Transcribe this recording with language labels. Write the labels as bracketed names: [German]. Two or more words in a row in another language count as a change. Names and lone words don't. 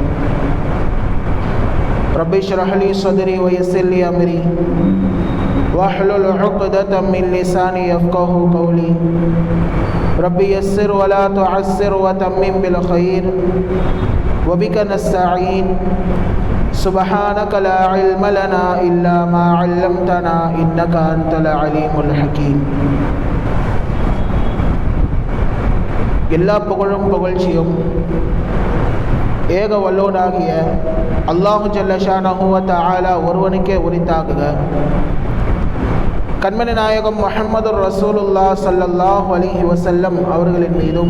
[Arabic] رب اشرح لي صدري ويسر لي أمري واحلل عقدة من لساني يفقهوا قولي. رب يسر ولا تعسر وتمم بالخير وبك نستعين. سبحانك لا علم لنا إلا ما علمتنا إنك أنت العليم الحكيم. [Tamil] எல்லா புகழும் புகழ்ச்சியும் ஏக வல்லோனாகிய அல்லாஹு [Arabic] جل شأنه وتعالى [Tamil] ஒருவனுக்கே உரித்தாகுக. கண்மணி நாயகம் முஹம்மது [Arabic] رسول الله صلى الله عليه وسلم [Tamil] அவர்களின் மீதும்